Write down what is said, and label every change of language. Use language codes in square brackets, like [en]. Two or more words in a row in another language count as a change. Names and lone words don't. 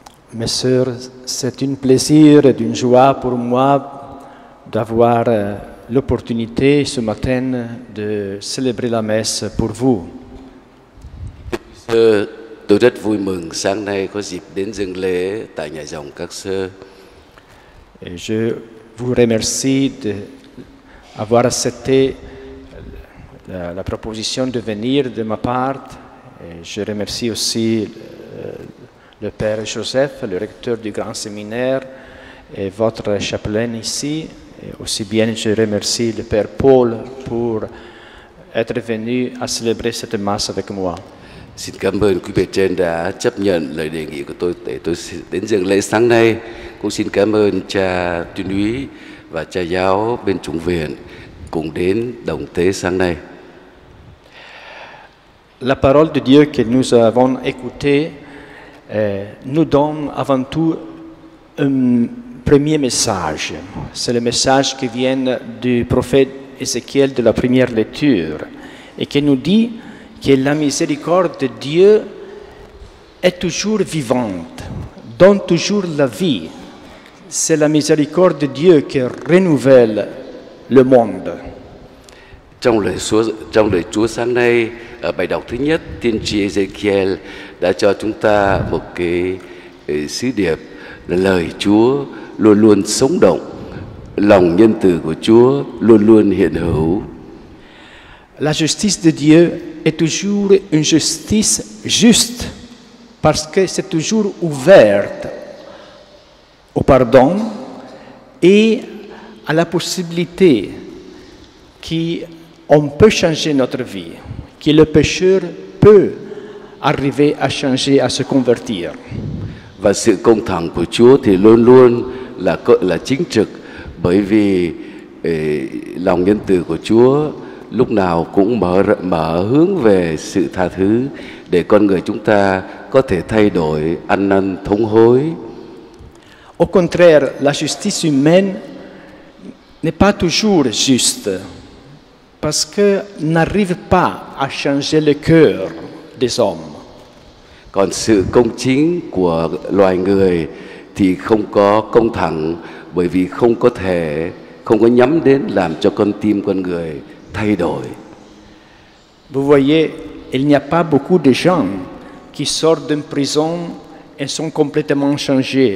[fr] Mes sœurs, c'est un plaisir et une joie pour moi d'avoir l'opportunité ce matin de célébrer la messe pour vous. [vi] Tôi rất vui mừng sáng nay có dịp đến dâng lễ tại nhà dòng các sơ. [fr] Et je vous remercie d'avoir accepté la proposition de venir de ma part. Et je remercie aussi le Père Joseph, le recteur du Grand Séminaire, et votre chapelaine ici. Et aussi bien, je remercie le Père Paul pour être venu à célébrer cette masse avec moi. [vi] Xin cảm ơn quý bề trên đã chấp nhận lời đề nghị của tôi để tôi đến dâng lễ sáng nay. Cũng xin cảm ơn cha tuyên úy và cha giáo bên Chủng viện cùng đến đồng tế sáng nay. [fr] La parole de Dieu que nous avons écoutée nous donne avant tout un premier message. C'est le message qui vient du prophète Ézéchiel de la première lecture et qui nous dit que la miséricorde de Dieu est toujours vivante, donne toujours la vie. C'est la miséricorde de Dieu qui renouvelle le monde. [vi] Trong lời Chúa sáng nay, ở bài đọc thứ nhất, tiên tri Ezekiel đã cho chúng ta một cái sứ điệp là lời Chúa luôn luôn sống động, lòng nhân từ của Chúa luôn luôn hiện hữu. [fr] La justice de Dieu est toujours une justice juste parce que c'est toujours ouverte au pardon et à la possibilité qu'on peut changer notre vie, que le pécheur peut arriver à changer, à se convertir. [vi] Và sự công thẳng của Chúa thì luôn luôn là chính trực, bởi vì lòng nhân từ của Chúa lúc nào cũng mở hướng về sự tha thứ để con người chúng ta có thể thay đổi, ăn năn thống hối. [fr] Au contraire, la justice humaine n'est pas toujours juste parce que n'arrive pas à changer le cœur des hommes. [vi] Còn sự công chính của loài người thì không có công thẳng, bởi vì không có nhắm đến làm cho con tim con người thay đổi. [fr] Vous voyez, il n'y a pas beaucoup de gens qui sortent d'une prison et sont complètement changés.